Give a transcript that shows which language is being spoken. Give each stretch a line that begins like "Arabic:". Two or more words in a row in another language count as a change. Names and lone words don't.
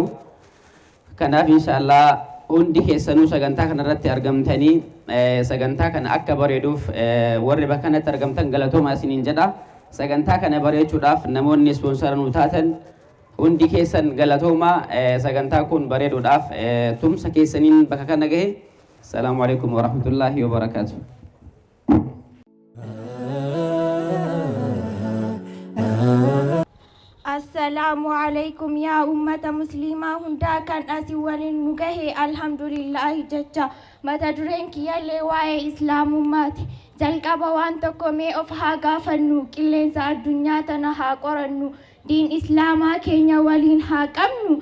Oromo: Kanaaf inshallah hundi keessanuu sagantaa kanarratti argamtanii sagantaa kana akka bareeduuf warri bakka kanatti argamtan galatoomaa isiniin jedha. Sagantaa kana bareechuudhaaf namoonni ispoonsara nu taatan hundi keessan galatoomaa sagantaa kun bareeduudhaaf tumsa keessaniin bakka kana gahe.
Arabic: السلام عليكم ورحمة الله وبركاته. السلام عليكم يا
Oromo: ummata muslimaa hundaa kan asii waliin nu gahe alhamdulillahi jecha mata dureen kiyyaallee waa'ee islaamummaati. Jalqaba waan tokko mee of haa gaafannu, qilleensa addunyaa tana haa qorannu, diin islaamaa keenya waliin haa qabnu.